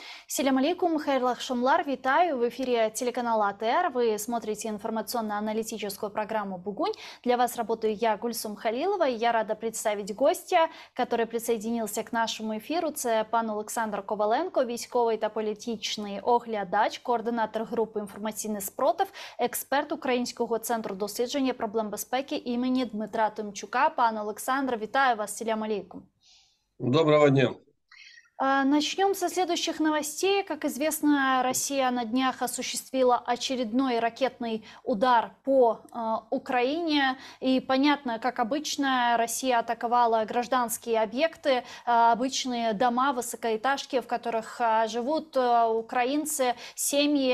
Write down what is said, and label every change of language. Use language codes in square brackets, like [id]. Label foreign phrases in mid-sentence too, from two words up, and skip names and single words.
[crh] Селям алейкум, хайрлах шумлар, витаю. [ru] В эфире телеканала АТР. Вы смотрите информационно-аналитическую программу «Бугунь». Для вас работаю я, Гульсум Халилова, и я рада представить гостя, который присоединился к нашему эфиру. [uk] Это пан Олександр Коваленко, військовий та політичний оглядач, координатор групи «Інформаційний спротив», експерт Українського центру дослідження проблем безпеки імені Дмитра Тимчука. Пан Олександр, вітаю вас. [crh] Селям алейкум. [uk] Доброго дня. [ru] Начнем со следующих новостей. Как известно, Россия на днях осуществила очередной ракетный удар по Украине. И понятно, как обычно, Россия атаковала гражданские объекты, обычные дома, высокоэтажки, в которых живут украинцы семьями.